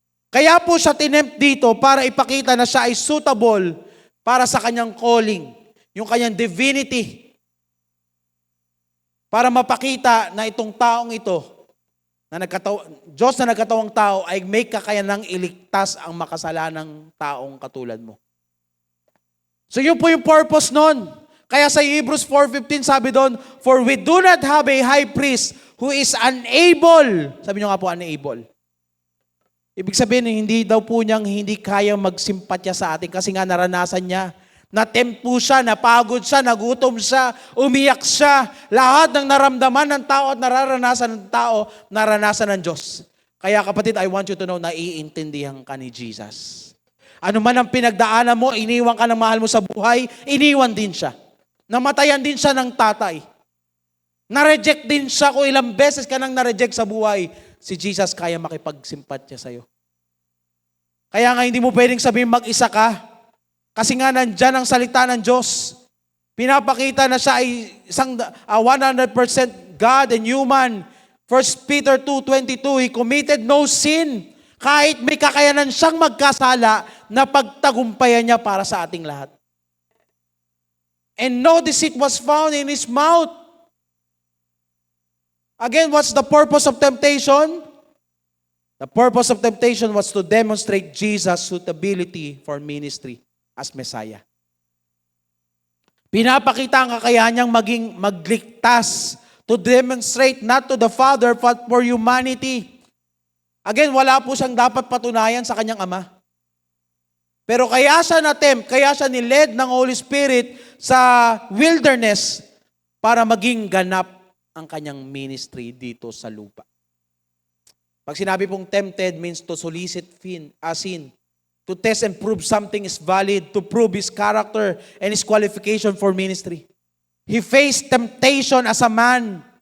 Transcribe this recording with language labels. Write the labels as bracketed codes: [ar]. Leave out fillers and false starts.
[tl] Kaya po siya tinempt dito para ipakita na siya ay suitable para sa kanyang calling, yung kanyang divinity. Para mapakita na itong taong ito, Diyos na nagkatawang tao ay may kakayanang iligtas ang makasalanang taong katulad mo. So yun po yung purpose nun. Kaya sa Hebrews 4:15 sabi doon, [en] for we do not have a high priest who is unable. [tl] Sabi nyo nga po, unable. Ibig sabihin, hindi kaya magsimpatya sa atin kasi nga naranasan niya. Na-tempt po siya, napagod siya, nagutom siya, umiyak siya. Lahat ng naramdaman ng tao at nararanasan ng tao, naranasan ng Diyos. Kaya kapatid, [en] I want you to know [tl] na iintindihan ka ni Jesus. Ano man ang pinagdaanan mo, iniwan ka ng mahal mo sa buhay, iniwan din siya. Namatayan din siya ng tatay. Na-reject din siya kung ilang beses ka nang na-reject sa buhay. Si Jesus kaya makipagsimpatya sa'yo. Kaya nga hindi mo pwedeng sabihin mag-isa ka. Kasi nga nandyan ang salita ng Diyos. Pinapakita na siya ay isang [en] 100% God and human. 1 Peter 2:22, He committed no sin. [tl] Kahit may kakayanan siyang magkasala, na pagtagumpayan niya para sa ating lahat. [en] And no deceit was found in His mouth. Again, what's the purpose of temptation? The purpose of temptation was to demonstrate Jesus' suitability for ministry as Messiah. [tl] Pinapakita ang kakayahan niyang magligtas [en] to demonstrate not to the Father but for humanity. [tl] Again, wala po siyang dapat patunayan sa kanyang Ama. Pero kaya siya na-tempt, kaya siya niled ng Holy Spirit sa wilderness para maging ganap ang kanyang ministry dito sa lupa. Pag sinabi pong [en] tempted means to solicit sin, to test and prove something is valid, to prove his character and his qualification for ministry. He faced temptation as a man.